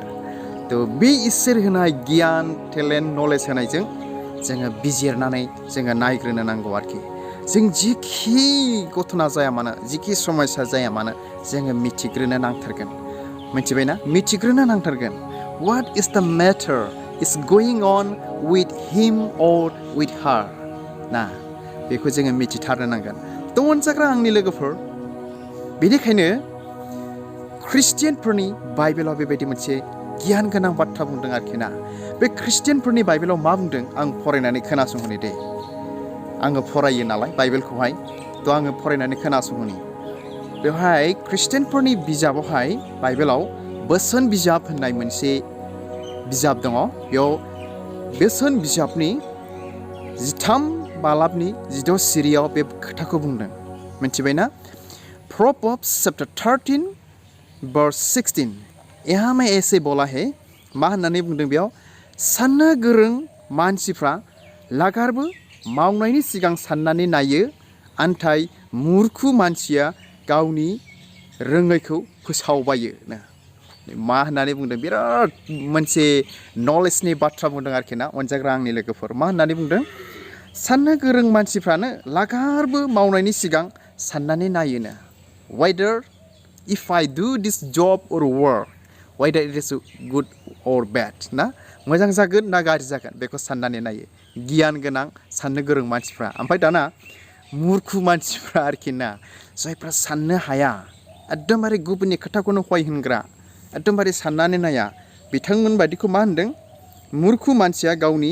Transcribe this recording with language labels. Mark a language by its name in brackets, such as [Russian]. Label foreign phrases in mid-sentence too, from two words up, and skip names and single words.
[Bodo] थ' बे इसोर होनाय गियान, टेलेन्ट, नलेज होनायजों जोङो बिजिरनानै जोङो नायग्रोनो नांगौ आरोखि। जों जिखि घटना जाया मानो, जिखि समस्या जाया मानो, जोङो मिथिग्रोनो नांथारगोन। मिथिबायना? मिथिग्रोनो नांथारगोन। [English] What is the matter is going on with him or with her? [Bodo] बेखौ जोङो मिथिथारनो नांगोन। थ' अनजाग्रा आंनि लोगोफोर, बेनिखायनो ख्रिस्टियानफोरनि बाइबेलाव बेबायदि मोनसे गियान गोनां बाथ्रा बुंदों आरोखि ना। बे ख्रिस्टियानफोरनि बाइबेलाव मा बुंदों आं फरायनानै खोनासंहोनि दे। आङो फरायो नालाय बाइबेलखौहाय, थ' आङो फरायनानै खोनासंहोनि। बेवहाय ख्रिस्टियानफोरनि बिजाबावहाय, बाइबेलाव बोसोन बिजाब होननाय मोनसे बिजाब दङ। बेयाव बोसोन बिजाबनि 13 बालाबनि 16 सिरियाव बे खोथाखौ बुंदों। मिथिबायना? [English] Proverbs chapter 13 verse 16, [Hindi] यहाँ में ऐसे बोला है, [Bodo] मा होननानै बुंदों बेयाव? साननो गोरों मानसिफ्रा लागारबो मावनायनि सिगां साननानै नायो, आन्थाय मुरखु मानसिया गावनि रोङैखौ फोसावबायो। मा होननानै बुंदों? बिराद मोनसे नलेजनि बाथ्रा बुंदों आरोखि ना अनजाग्रा आंनि लोगोफोर। मा होननानै बुंदों? साननो गोरों मानसिफ्रानो लागारबो मावनायनि सिगां साननानै नायोनो [English] whether if I do this job or work whether it is good or bad [Bodo] ना मोजां जागोन ना गाज्रि जागोन बेखौ साननानै नायो गियान गोनां साननो गोरों मानसिफ्रा ओमफ्राय दाना मुरखु मानसिफ्रा आरोखि ना जायफ्रा साननो हाया एकदमबारे गुबुननि खोथाखौनो हय होनग्रा एकदमबारे साननानै नाया बिथांमोन बायदिखौ मा होनदों मुरखु मानसिया गावनि